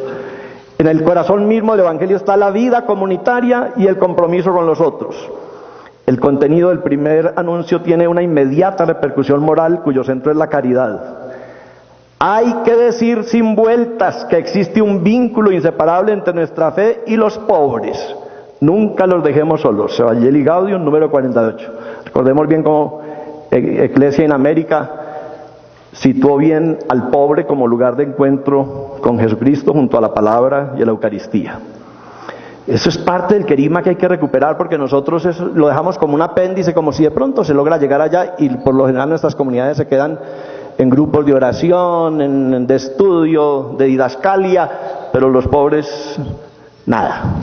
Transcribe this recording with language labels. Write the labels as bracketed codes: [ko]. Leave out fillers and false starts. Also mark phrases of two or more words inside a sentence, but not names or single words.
[es] En el corazón mismo del Evangelio está la vida comunitaria y el compromiso con los otros. El contenido del primer anuncio tiene una inmediata repercusión moral cuyo centro es la caridad. Hay que decir sin vueltas que existe un vínculo inseparable entre nuestra fe y los pobres. Nunca los dejemos solos. Evangelii Gaudium, número 48. Recordemos bien cómo Iglesia en América situó bien al pobre como lugar de encuentro con Jesucristo junto a la palabra y a la Eucaristía. Eso es parte del querigma que hay que recuperar, porque nosotros eso lo dejamos como un apéndice, como si de pronto se logra llegar allá, y por lo general nuestras comunidades se quedan en grupos de oración, de estudio, de didascalia, pero los pobres nada.